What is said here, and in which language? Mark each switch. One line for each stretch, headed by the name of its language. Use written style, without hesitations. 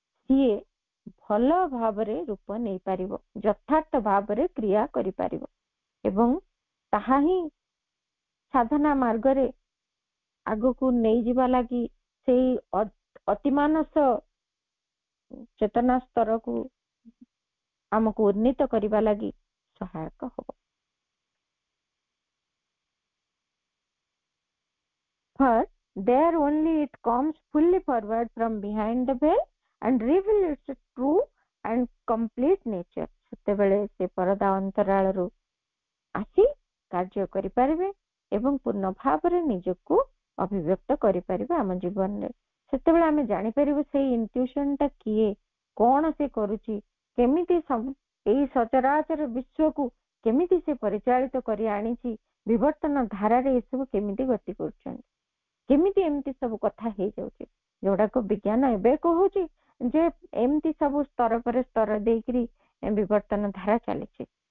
Odia: ସିଏ ଭଲ ଭାବରେ ରୂପ ନେଇପାରିବ, ଯଥାର୍ଥ ଭାବରେ କ୍ରିୟା କରିପାରିବ, ଏବଂ ତାହା ହିଁ ସାଧନା ମାର୍ଗରେ ଆଗକୁ ନେଇଯିବା ଲାଗି, ସେଇ ଅତିମାନସ ଚେତନା ସ୍ତରକୁ ଆମକୁ ଉନ୍ନୀତ କରିବା ଲାଗି ସହାୟକ ହବ।
English: First, there only it comes fully forward from behind the veil and reveal its true and complete nature।
Odia: ସେତେବେଳେ ସେ ପରଦା ଅନ୍ତରାଳରୁ ଆସି କାର୍ଯ୍ୟ କରିପାରିବେ ଏବଂ ପୂର୍ଣ୍ଣ ଭାବରେ ନିଜକୁ ଅଭିବ୍ୟକ୍ତ କରିପାରିବେ ଆମ ଜୀବନରେ। ସେତେବେଳେ ଆମେ ଜାଣିପାରିବୁ ସେଇ ଇଣ୍ଟ୍ୟୁସନଟା କିଏ, କଣ ସେ କରୁଛି, କେମିତି ଏଇ ସଚରାଚର ବିଶ୍ୱକୁ କେମିତି ସେ ପରିଚାଳିତ କରି ଆଣିଛି, ବିବର୍ତ୍ତନ ଧାରାରେ ଏସବୁ କେମିତି ଗତି କରୁଛନ୍ତି, କେମିତି ଏମିତି ସବୁ କଥା ହେଇଯାଉଛି, ଯୋଉଟାକୁ ବିଜ୍ଞାନ ଏବେ କହୁଛି ଯେ ଏମିତି ସବୁ ସ୍ତର ପରେ ସ୍ତର ଦେଇକିରି ବିବର୍ତ୍ତନ ଧାରା ଚାଲିଛି।